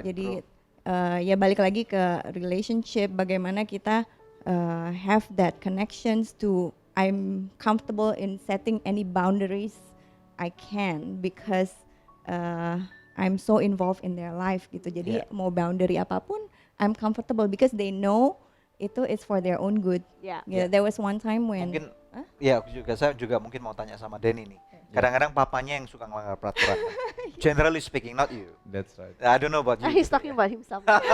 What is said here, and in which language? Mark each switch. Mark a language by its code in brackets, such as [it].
[id] Jadi ya balik lagi ke [en] relationship, [id] bagaimana kita [en] have that connections to I'm comfortable in setting any boundaries I can because I'm so involved in their life [id] gitu. Jadi [en] Yeah. [id] mau boundary apapun [en] I'm comfortable because they know [id] itu [en] is for their own good. [id] Ya. Gitu. [en] There was one time when [id] Mungkin ya saya juga mungkin mau tanya sama Denny nih. Kadang-kadang papanya yang suka melanggar peraturan. [en] Generally speaking, not you. That's right. I don't know about you. He's talking about himself.